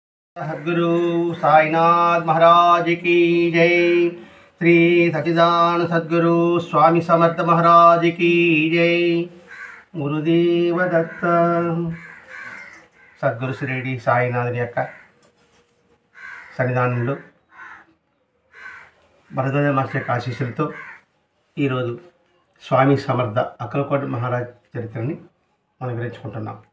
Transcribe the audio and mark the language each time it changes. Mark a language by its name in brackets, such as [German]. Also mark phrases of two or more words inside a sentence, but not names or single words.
[Hindi] सद्गुरु साईनाथ महाराज की जय। श्री सच्चिदानंद सद्गुरु स्वामी समर्थ महाराज की जय। गुरुदेव दत्त। [Telugu] సద్గురు శ్రీడి సాయినాథుని యొక్క సన్నిధానంలో భరద్వాజ మాస్టర్ యొక్క ఆశీస్సులతో ఈరోజు స్వామి సమర్థ అక్కలకోట మహారాజ్ చరిత్రని మనం వివరించుకుంటున్నాం.